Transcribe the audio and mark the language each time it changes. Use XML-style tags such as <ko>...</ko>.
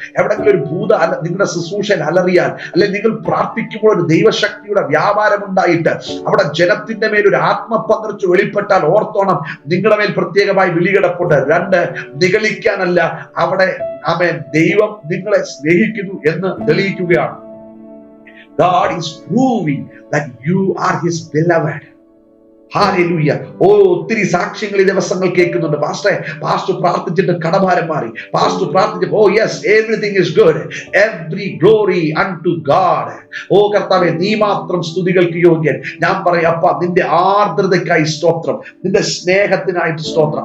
<ml>എവിടെങ്കിലും ഒരു ഭൂത നിങ്ങളുടെ ശുശ്രൂഷയിൽ അലറിയാൽ, അല്ലെങ്കിൽ നിങ്ങൾ പ്രാർത്ഥിക്കുമ്പോൾ ഒരു ദൈവശക്തിയുടെ വ്യാപാരം ഉണ്ടായിട്ട് അവിടെ ജനത്തിന്റെ മേൽ ഒരു ആത്മപകർച്ച വെളിപ്പെട്ടാൽ ഓർത്തോണം, നിങ്ങളുടെ മേൽ പ്രത്യേകമായി വിളികിടപ്പുണ്ട്. 2, നിഗളിക്കാനല്ല, അവിടെ ആമേൻ, ദൈവം നിങ്ങളെ സ്നേഹിക്കുന്നു എന്ന് തെളിയിക്കുകയാണ്.</ml> <en>God is proving that you are his beloved.</en> <ml>Hallelujah. ഓ, ഒത്തിരി സാക്ഷ്യങ്ങൾ ഈ ദിവസങ്ങൾ കേൾക്കുന്നുണ്ട്. പാസ്റ്റർ പ്രാർത്ഥിച്ചിട്ട് കടഭാരം മാറി. പാസ്റ്റർ പ്രാർത്ഥിച്ചു,</ml> <en>Oh yes, everything is good, every glory unto God.</en> <ml>ഓ കർത്താവേ, നീ മാത്രം സ്തുതികൾക്ക് യോഗ്യൻ. ഞാൻ പറയാം, അപ്പ നിന്റെ ആർദ്രതയ്ക്കായി സ്തോത്രം, നിന്റെ സ്നേഹത്തിനായിട്ട് സ്തോത്രം.</ml>